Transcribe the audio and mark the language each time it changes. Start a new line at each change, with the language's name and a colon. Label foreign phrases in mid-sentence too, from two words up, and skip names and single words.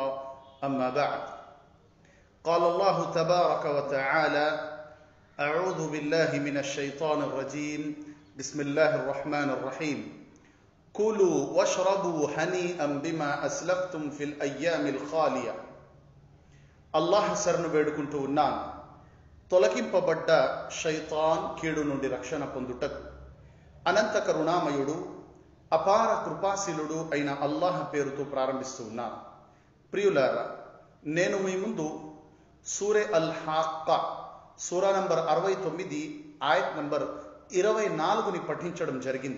Arabic: أما بعد، قال الله تبارك وتعالى: أعوذ بالله من الشيطان الرجيم. بسم الله الرحمن الرحيم. كلوا واشربوا هنيئا بما أسلفتم في الأيام الخالية.
Telugu: అల్లాహ్ శరణు వేడుకుంటూ ఉన్నాను, తొలగింపబడ్డ షైతాన్ కీడు నుండి రక్షణ పొందుటకు. అనంత కరుణామయుడు అపార కృపాశీలుడు అయిన అల్లాహ్ పేరుతో ప్రారంభిస్తూ ఉన్నాను. ప్రియులారా, నేను మీ ముందు సూరే అల్ హాక్కా సూరా నంబర్ 69 ఆయత్ నంబర్ 24ని పఠించడం జరిగింది.